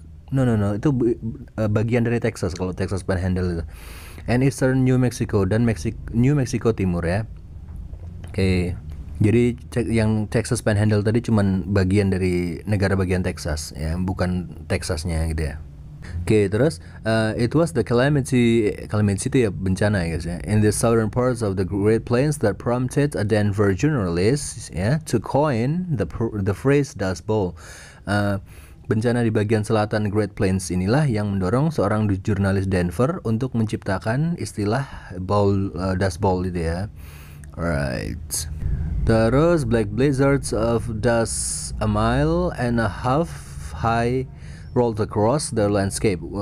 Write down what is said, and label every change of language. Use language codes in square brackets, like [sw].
[id] No, itu bagian dari Texas kalau Texas Panhandle itu. And Eastern New Mexico dan New Mexico Timur ya. Oke. Jadi yang Texas Panhandle tadi cuman bagian dari negara bagian Texas ya, bukan Texasnya gitu ya. Oke, terus [en] it was the calamity [id] itu ya bencana ya guys ya, [en] in the southern parts of the Great Plains that prompted a Denver journalist ya to coin the phrase Dust Bowl. [id] Bencana di bagian selatan Great Plains inilah yang mendorong seorang jurnalis Denver untuk menciptakan istilah Dust Bowl itu ya. [en] Alright. Terus black blizzards of dust a mile and a half high rolled across the landscape.